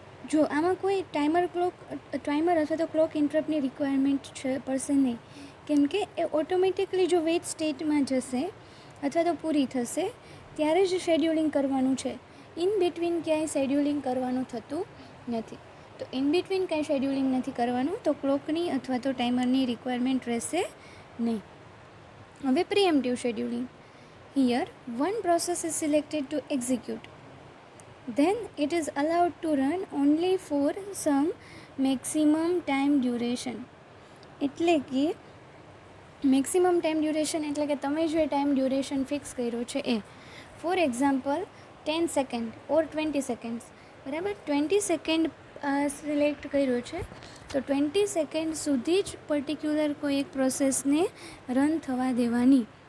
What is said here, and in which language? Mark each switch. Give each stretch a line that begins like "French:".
Gujarati: જો આમાં કોઈ ટાઈમર અથવા તો ક્લોક ઇન્ટરપ્ટની રિક્વાયરમેન્ટ પડશે નહીં, કેમ કે એ ઓટોમેટિકલી જો વેટ સ્ટેટમાં જશે અથવા તો પૂરી થશે ત્યારે જ શેડ્યુલિંગ કરવાનું છે. ઇન બિટવીન ક્યાંય શેડ્યુલિંગ કરવાનું થતું નથી. તો ઇન બિટવીન કાંઈ શેડ્યુલિંગ નથી કરવાનું, તો ક્લોકની અથવા તો ટાઈમરની રિક્વાયરમેન્ટ રહેશે નહીં. હવે preemptive scheduling.
English: Here one process is selected to execute, then it is allowed to run only for some maximum time duration.
Gujarati: એટલે કે મેક્સિમમ ટાઈમ ડ્યુરેશન એટલે કે તમે જે ટાઈમ ડ્યુરેશન ફિક્સ કર્યો છે એ, for example 10 second or 20 seconds, બરાબર. 20 second select કર્યો છે, તો 20 સેકન્ડ સુધી જ પર્ટિક્યુલર કોઈ એક પ્રોસેસને રન થવા દેવાની.